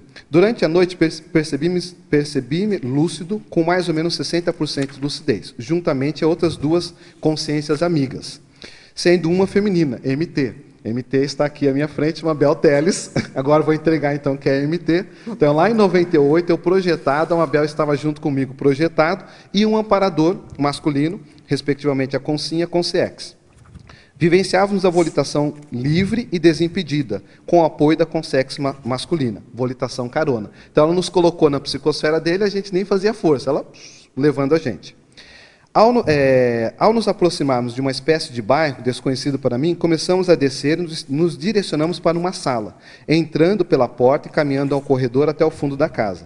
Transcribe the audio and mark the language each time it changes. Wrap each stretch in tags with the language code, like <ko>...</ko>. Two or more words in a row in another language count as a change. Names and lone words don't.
<pt>Durante a noite percebi-me lúcido, com mais ou menos 60% de lucidez, juntamente a outras 2 consciências amigas, sendo uma feminina, MT. MT está aqui à minha frente, uma Bel Teles. Agora vou entregar então que é MT. Então lá em 98 eu projetado, a Mabel estava junto comigo projetado, e um amparador masculino, respectivamente a Consim e a Consex. Vivenciávamos a volitação livre e desimpedida, com o apoio da Consex masculina, volitação carona. Então ela nos colocou na psicosfera dele, a gente nem fazia força, ela levando a gente. Ao nos aproximarmos de uma espécie de bairro desconhecido para mim, começamos a descer e nos direcionamos para uma sala, entrando pela porta e caminhando ao corredor até o fundo da casa.</pt>